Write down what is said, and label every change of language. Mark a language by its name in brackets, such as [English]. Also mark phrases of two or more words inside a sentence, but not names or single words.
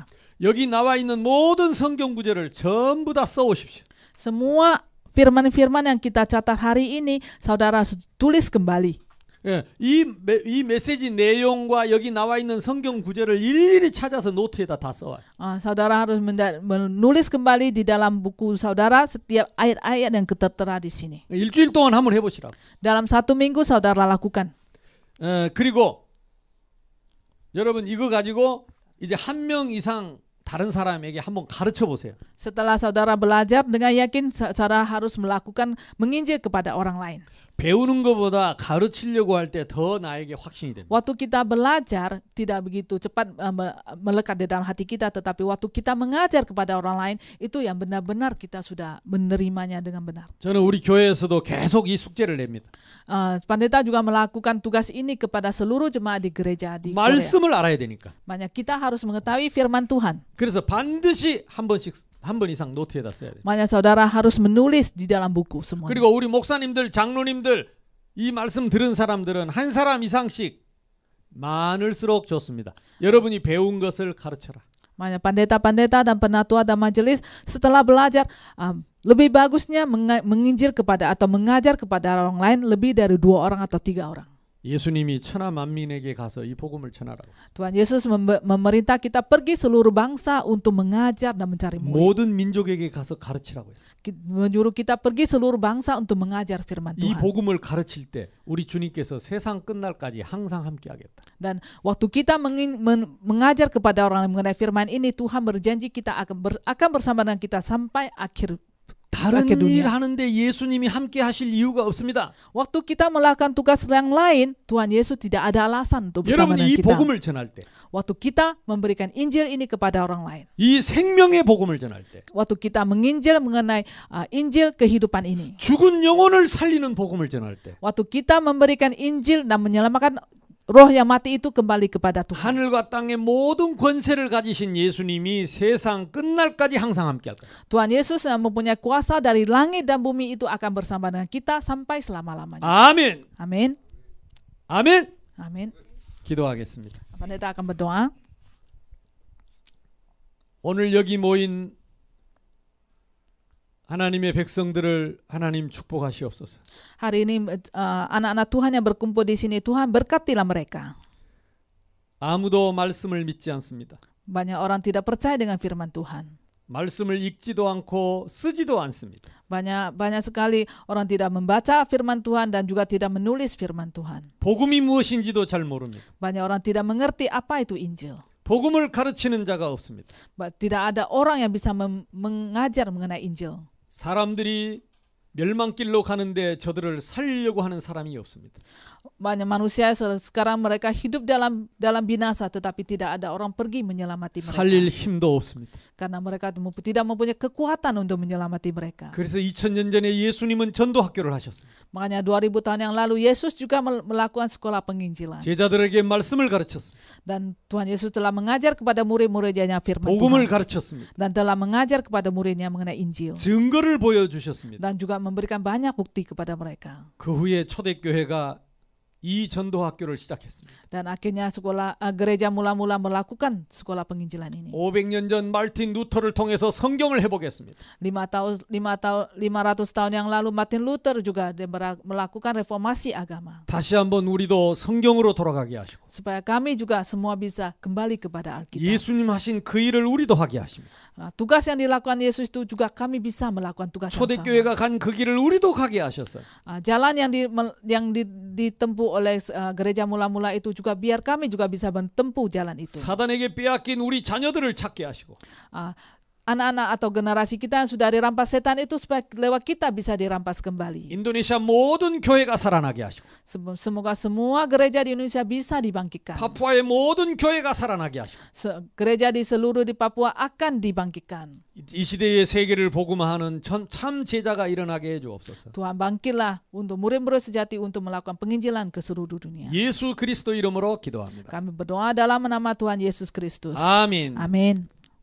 [Korean] 여기 나와 있는 모든 성경 구절을 전부 다 써오십시오. [Indonesian] Semua firman-firman yang kita catat hari ini, saudara tulis kembali. [Korean] 이 메시지 내용과 여기 나와 있는 성경 구절을 일일이 찾아서 노트에다 다 써와요. [Indonesian] Saudara harus menulis kembali di dalam buku saudara setiap ayat-ayat yang tertera di sini. [Korean] 일주일 동안 한번 해보시라고. [Indonesian] Dalam 1 minggu saudara lakukan. [Korean] 그리고 여러분 이거 가지고 이제 1명 이상 다른 사람에게 한번 가르쳐 보세요. [Indonesian] Setelah saudara belajar dengan yakin, saudara harus menginjil kepada orang lain. [Korean] 배우는 것보다 가르치려고 할 때 더 나에게 확신이 됩니다. [Indonesian] Waktu kita belajar tidak begitu cepat melekat di dalam hati kita, tetapi waktu kita mengajar kepada orang lain itu yang benar-benar kita sudah menerimanya dengan benar. [Korean] 저는 우리 교회에서도 계속 이 숙제를 냅니다. [Indonesian] Pendeta juga melakukan tugas ini kepada seluruh jemaat di gereja di Korea. [Korean] 말씀을 알아야 되니까. [Indonesian] Makanya kita harus mengetahui firman Tuhan. [Korean] 그래서 반드시 한 번 이상 노트에다 써야 돼요. [Indonesian] Makanya saudara harus menulis di dalam buku semua. [Korean] 그리고 우리 목사님들, 장로님들 이 말씀 들은 사람들은 한 사람 이상씩 많을수록 좋습니다. 여러분이 배운 것을 가르쳐라. [Indonesian] Makanya pendeta-pendeta dan penatua dan majelis setelah belajar lebih bagusnya menginjil kepada atau mengajar kepada orang lain lebih dari 2 orang atau 3 orang. [Korean] 예수님이 천하 만민에게 가서 이 복음을 전하라고. [Indonesian] Tuhan Yesus memerintah kita pergi seluruh bangsa untuk mengajar dan mencari murid. [Korean] 모든 민족에게 가서 가르치라고 했어요. [Indonesian] Menyuruh kita pergi seluruh bangsa untuk mengajar firman [Korean] 이 [Indonesian] Tuhan. [Korean] 복음을 가르칠 때 우리 주님께서 세상 끝날까지 항상 함께하겠다. [Indonesian] Dan waktu kita mengajar kepada orang lain mengenai firman ini, Tuhan berjanji kita akan bersama dengan kita sampai akhir [Korean] 다른 일 [Indonesian] dunia. [Korean] 하는데 예수님이 함께 하실 이유가 없습니다. [Indonesian] Waktu kita melakukan tugas yang lain, Tuhan Yesus tidak ada alasan untuk bersama [Korean] 여러분이 [Indonesian] dengan [Korean] 이 [Indonesian] kita. [Korean] 복음을 전할 때, [Indonesian] Waktu kita memberikan Injil ini kepada orang lain, [Korean] 이 생명의 복음을 전할 때, [Indonesian] waktu kita menginjil mengenai Injil kehidupan ini, [Korean] 죽은 영혼을 살리는 복음을 전할 때, [Indonesian] waktu kita memberikan Injil dan menyelamatkan roh yang mati itu kembali kepada Tuhan. [Korean] 하늘과 땅의 모든 권세를 가지신 예수님이 세상 끝날까지 항상 함께할 거예요. [Indonesian] Tuhan Yesus yang mempunyai kuasa dari langit dan bumi itu akan bersama dengan kita sampai selama-lamanya. [Korean] 아멘. [Indonesian] Amin. [Korean] 아멘. [Indonesian] Amin. [Korean] 기도하겠습니다. [Indonesian] Pendeta akan berdoa. [Korean] 오늘 여기 모인 하나님의 백성들을 하나님 축복하시옵소서. [Indonesian] Hari ini anak-anak Tuhan yang berkumpul di sini, Tuhan berkatilah mereka. [Korean] 아무도 말씀을 믿지 않습니다. [Indonesian] Banyak orang tidak percaya dengan firman Tuhan. [Korean] 말씀을 읽지도 않고 쓰지도 않습니다. [Indonesian] Banyak sekali orang tidak membaca firman Tuhan dan juga tidak menulis firman Tuhan. [Korean] 복음이 무엇인지도 잘 모릅니다. [Indonesian] Banyak orang tidak mengerti apa itu Injil. [Korean] 복음을 가르치는 자가 없습니다. [Indonesian] Tidak ada orang yang bisa mengajar mengenai Injil. [Korean] 사람들이 멸망길로 가는데 저들을 살리려고 하는 사람이 없습니다. [Indonesian] Banyak manusia sekarang mereka hidup dalam binasa, tetapi tidak ada orang pergi menyelamati mereka. [Korean] 살릴 힘도 없습니다. [Indonesian] Karena mereka tidak mempunyai kekuatan untuk menyelamati mereka. [Korean] 그래서 2000년 전에 예수님은 전도 학교를 하셨습니다. [Indonesian] Makanya 2000 tahun yang lalu Yesus juga melakukan sekolah penginjilan. [Korean] 제자들에게 말씀을 가르쳤습니다. [Indonesian] Dan Tuhan Yesus telah mengajar kepada murid-muridnya firman [Korean] 복음을 [Indonesian] Tuhan. [Korean] 가르쳤습니다. [Indonesian] Dan telah mengajar kepada muridnya mengenai Injil. [Korean] 증거를 보여주셨습니다. [Indonesian] Dan juga memberikan banyak bukti kepada mereka. [Korean] 그 후에 초대교회가 이 전도 학교를 시작했습니다. [Indonesian] Dan akhirnya gereja mula-mula melakukan sekolah penginjilan ini. [Korean] 500년 전 말틴 루터를 통해서 성경을 해보겠습니다. [Indonesian] 500 tahun yang lalu Martin Luther juga melakukan reformasi agama. [Korean] 다시 한번 우리도 성경으로 돌아가게 하시고 [Indonesian] Supaya kami juga semua bisa kembali kepada Alkitab. [Korean] 예수님 하신 그 일을 우리도 하게 하십니다. [Indonesian] Tugas yang dilakukan Yesus itu juga kami bisa melakukan tugas yang sama. [Korean] 초대교회가 간 그 길을 우리도 가게 하셨어요. [Indonesian] Jalan yang ditempuh oleh gereja mula-mula itu juga biar kami juga bisa menempuh jalan itu. [Korean] 사단에게 빼앗긴 우리 자녀들을 찾게 하시고 [Indonesian] Anak-anak atau generasi kita yang sudah dirampas setan itu supaya lewat kita bisa dirampas kembali. [Korean] 인도네시아 모든 교회가 살아나게 하시고 [Indonesian] Semoga semua gereja di Indonesia bisa dibangkitkan. [Korean] 파푸아의 모든 교회가 살아나게 하시고 [Indonesian] Gereja di seluruh di Papua akan dibangkitkan. [Korean] 이 시대의 세계를 복음화하는 참 제자가 일어나게 해주옵소서. [Indonesian] Tuhan bangkitlah untuk murid-murid sejati untuk melakukan penginjilan ke seluruh dunia. [Korean] 예수 그리스도 이름으로 기도합니다. [Indonesian] Kami berdoa dalam nama Tuhan Yesus Kristus. [Korean] 아멘. [Indonesian] Amin.